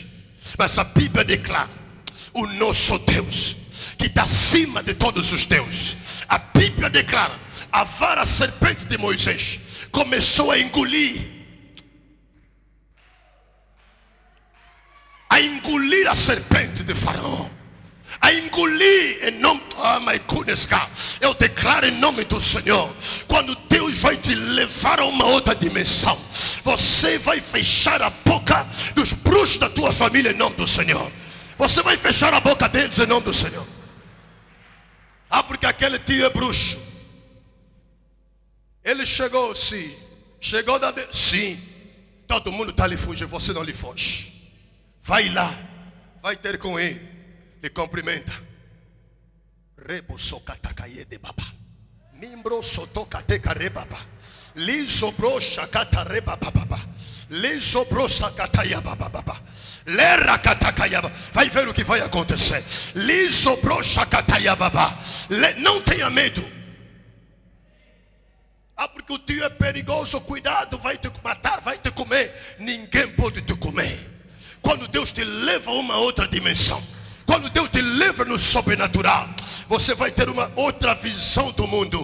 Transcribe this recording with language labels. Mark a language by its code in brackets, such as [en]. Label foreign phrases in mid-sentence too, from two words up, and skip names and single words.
[pt] Mas a Bíblia declara: o nosso Deus, que está acima de todos os deuses. A Bíblia declara: a vara serpente de Moisés começou a engolir a serpente de Faraó, a engolir em nome, [en] my goodness God. [pt] Eu declaro em nome do Senhor, quando Deus vai te levar a uma outra dimensão, você vai fechar a boca dos bruxos da tua família em nome do Senhor. Você vai fechar a boca deles em nome do Senhor. Porque aquele tio é bruxo. Ele chegou, sim. Chegou da... Sim. Todo mundo está lhe fugindo, você não lhe foge. Vai lá, vai ter com ele, lhe cumprimenta. Rebo socatacaie de baba. Mimbro sotocateca rebaba. Liso brocha catareba baba. Liso brocha cataia baba. Lera catacaia. Vai ver o que vai acontecer. Liso brocha cataia baba. Não tenha medo. Porque o tio é perigoso, cuidado, vai te matar, vai te comer. Ninguém pode te comer. Quando Deus te leva a uma outra dimensão, quando Deus te leva no sobrenatural, você vai ter uma outra visão do mundo.